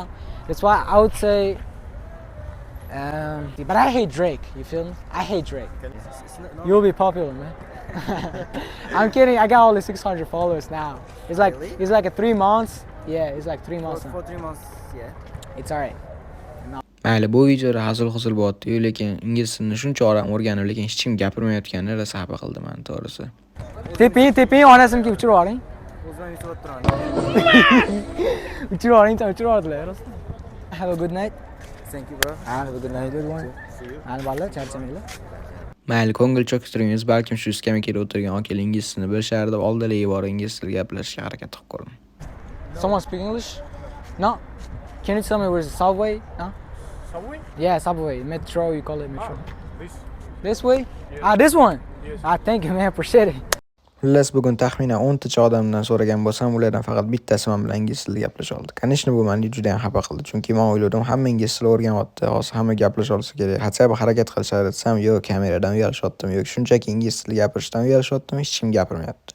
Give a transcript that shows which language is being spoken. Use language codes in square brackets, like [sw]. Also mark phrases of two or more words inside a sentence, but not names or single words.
[en] That's why I would say. But I hate Drake. You feel me? I hate Drake. You'll be popular, man. I'm kidding. I got only 600 followers now. It's like Really? it's like a 3 months. Yeah, it's like 3 months now. For 3 months, yeah. It's alright. [uz] Mayli, bu videoda hazil-huzul bo'lyapti-yu, lekin ingliz tilini shuncha odam o'rganib, lekin hech kim gapirmayotganini rosa xafa qildi meni, to'g'risi. Teping, onasimga uchirib yuboring. O'zim yutib turaman. Uchirib yuboring, uchirib yubordilar, rostdan. [en] Have a good night. Thank you, bro. Have a good night, everyone. [uz] Albatta, charchamanglar. Mayli, ko'ngil cho'ktiringiz, balkim shu skameykaga o'tirgan akalar ingliz tilini bilishar deb oldilariga borib ingliz tilida gaplashishga harakat qilib ko'ring. [en] Someone speak English? No? Can you tell me where's the subway? No? Subway? Yeah, subway. Metro, you call it metro. This. This way? This one? Thank you, man. Appreciate it. [uz] Xullas, bugun taxminan 10 tacha odamdan so'ragan bo'lsam, ulardan faqat bittasi men bilan ingliz tilida gaplasha oldi. Конечно, bu meni juda ham xafa qildi, chunki men o'yladim, hamma ingliz tilini o'rganyapti, hozir hamma gaplasha olsa kerak. Hatto bir harakat qilishar desam, yo'q, kameradan uyalashyaptim, yo'q, shunchaki ingliz tilida gapirishdan uyalashyaptim, hech kim gapirmayapti.